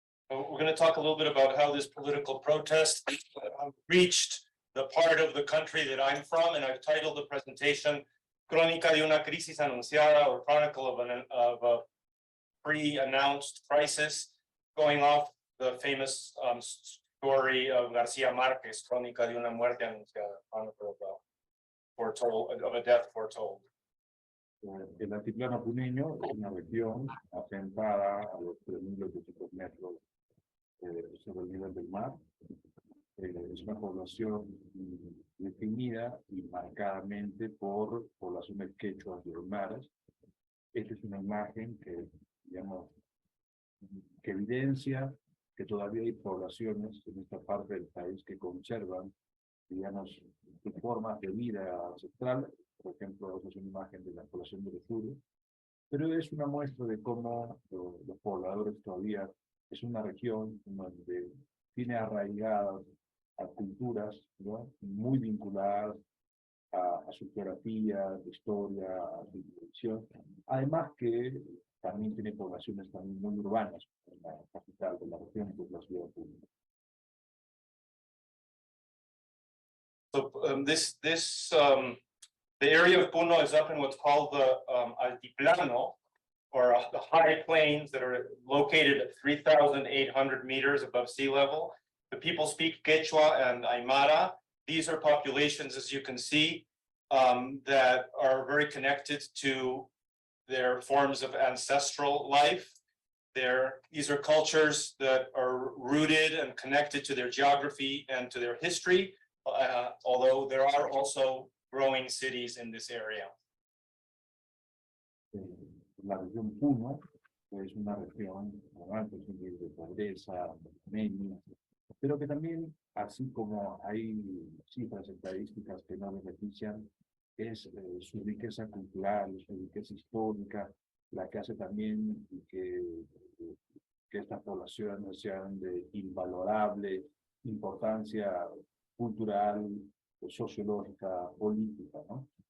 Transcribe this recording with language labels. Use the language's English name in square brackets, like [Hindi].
[English] We're going to talk a little bit about how this political protest reached the part of the country that I'm from, and I've titled the presentation Crónica de una crisis anunciada, or Chronicle of a pre-announced crisis, going off the famous story of García Márquez, Crónica de una muerte anunciada, Chronicle of a death foretold. [Spanish] El altiplano puneño es una región asentada a los 3.800 metros sobre el nivel del mar. Es una población definida y marcadamente por poblaciones quechuas y aymaras. Esta es una imagen que, digamos, que evidencia que todavía hay poblaciones en esta parte del país que conservan, digamos, sus formas de vida ancestral. Por ejemplo, esa es una imagen de la población del sur, pero es una muestra de cómo los pobladores todavía es una región donde tiene arraigadas a culturas, ¿no?, muy vinculadas a su geografía, a su historia, a su tradición. Además que también tiene poblaciones también muy urbanas en la capital de la región, que es la ciudad de Puno. [English] So the area of Puno is up in what's called the Altiplano, or the high plains that are located at 3,800 meters above sea level. The people speak Quechua and Aymara. These are populations, as you can see, that are very connected to their forms of ancestral life. These are cultures that are rooted and connected to their geography and to their history, although there are also growing cities in this area. [Spanish] La región Puno es una región con altos niveles de pobreza, anemia, pero que también, así como hay cifras estadísticas que no benefician, es su riqueza cultural, su riqueza histórica, la que hace también que estas poblaciones sean de invalorable importancia cultural, sociológica, política, ¿no?